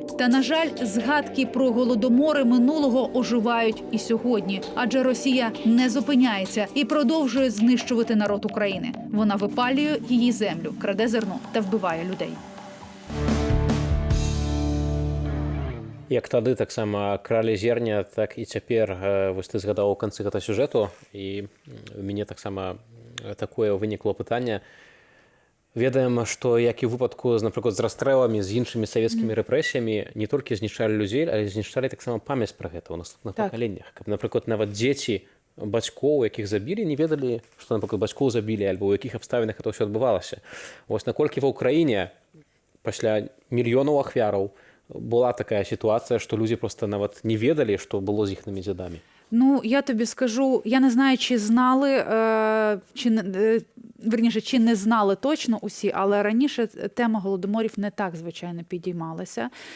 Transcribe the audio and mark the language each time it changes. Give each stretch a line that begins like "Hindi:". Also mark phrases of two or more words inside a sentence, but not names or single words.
Ukrainian: Та, на жаль, згадки про голодомори минулого оживають і сьогодні, адже Росія не зупиняється і продовжує знищувати народ України. Вона випалює її землю, краде зерно та вбиває людей.
Belarusian: Як тады таксама кралі зерня, так і цяпер вось ты згадаў у канцы гэта сюжэту, і у мяне таксама такое вынікло пытанне. Ведаем, што як і ў выпадку, напрыклад, з расстрэламі, з іншымі савецкімі рэпрэсіямі не толькі знішчалі людзей, але знішчалі таксама памяць пра гэта ў наступных пакаленнях. Каб, напрыклад, нават дзеці бацькоў, якіх забілі, не ведалі, што, напрыклад, бацькоў забілі, альбо ў якіх абставінах это ўсё адбывалася. Вось наколькі ва ўкраіне пасля мільёнаў ахвяраў
Ukrainian: була така ситуація, що люди просто навіть не ведали, що було з їхніми дідами. Ну, я тобі скажу, я не знаю, чи знали, верніше, чи не знали точно усі, але раніше тема голодоморів не так, звичайно, підіймалася.